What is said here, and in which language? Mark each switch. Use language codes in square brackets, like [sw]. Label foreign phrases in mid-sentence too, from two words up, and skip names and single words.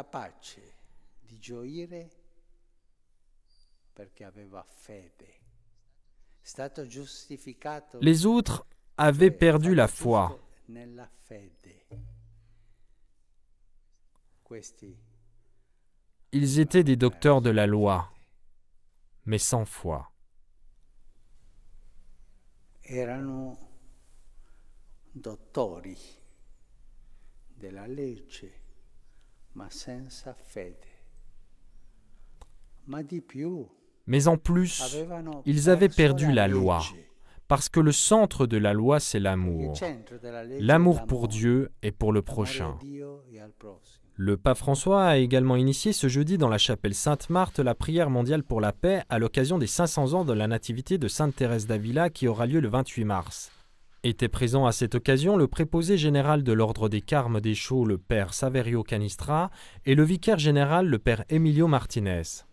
[fr] Les autres avaient perdu la foi. Ils étaient des docteurs de la loi, mais sans foi. [it] Erano dottori della legge, ma senza fede. Ma di più, [fr] Mais en plus, [it] avevano [fr] ils avaient [it] perso [fr] perdu la loi, [it] legge. [fr] parce que le centre de la loi, c'est l'amour. [it] Il centro della legge è [fr] L'amour pour [it] l'amore. [fr] Dieu et pour le [it] Amare [fr] prochain. [it] a Dio e al prossimo. [fr] Le pape François a également initié ce jeudi dans la chapelle Sainte-Marthe la prière mondiale pour la paix à l'occasion des 500 ans de la nativité de Sainte Thérèse d'Avila qui aura lieu le 28 mars. Était présent à cette occasion le préposé général de l'ordre des Carmes des Chaux, le père Saverio Canistra, et le vicaire général, le père Emilio Martinez.